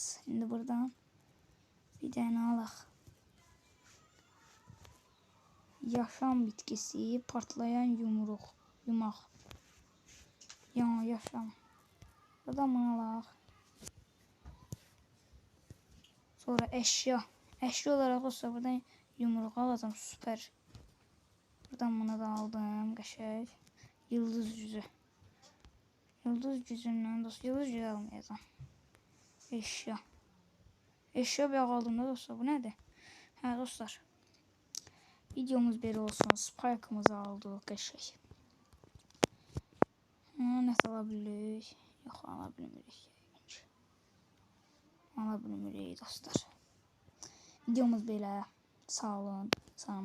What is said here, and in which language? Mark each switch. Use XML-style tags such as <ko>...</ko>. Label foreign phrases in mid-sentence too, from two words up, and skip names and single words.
<tr>Şimdi buradan</tr> <az>bir dənə alaq. Yaşam bitkisi, partlayan yumaq. Yaşam. Buradan bunu alaq. Sonra eşya.</az> <tr>Eşya olarak olsa buradan yumruq alacağım. Süper. Buradan bunu da aldım. Qəşəng. Yıldız gücü.</tr> <az>Yıldız gücündən dostlar.</az> <tr>Yıldız gücü almayacağım.</tr> <az>Eşya. Eşya bir aldım da dostlar. Bu nədir? Hə dostlar. Videomuz belə olsun. Spike'ımızı aldıq. Qəşəng. Nəsə ala bilirik. Yox ala bilmirik. Ala bilmirik dostlar. Videomuz belə. Sağ olun. Salamat qalın.</az>